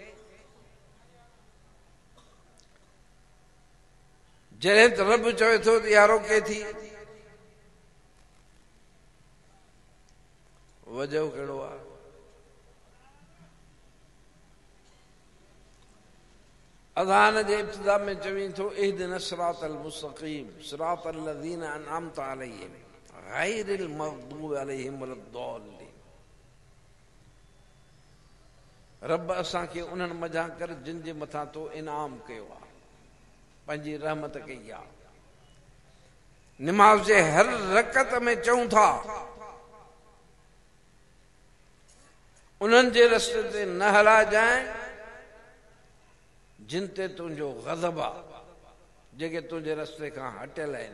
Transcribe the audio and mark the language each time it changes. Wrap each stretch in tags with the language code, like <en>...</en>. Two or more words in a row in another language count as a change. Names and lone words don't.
<sd>जॾहिं त रब चवे थो त इहा रोके थी। वजह कहिड़ो आहे? अज़ान जे इब्तिदा में चवीं थो</sd> <ar>اهدنا الصراط المستقيم صراط الذين أنعمت عليهم غير المغضوب عليهم ولا الضالين.</ar> <sd>रब असांखे उन्हनि मज़ा कर जिन जे मथां तो इनाम कयो आहे, पंहिंजी रहमत कई आहे। निमाज़ जे हर रकत में चऊं था उन्हनि जे रस्ते ते न हलाइजांइ जिन ते तुंहिंजो ग़ज़ब आहे, जेके तुंहिंजे रस्ते खां हटियल आहिनि।</sd>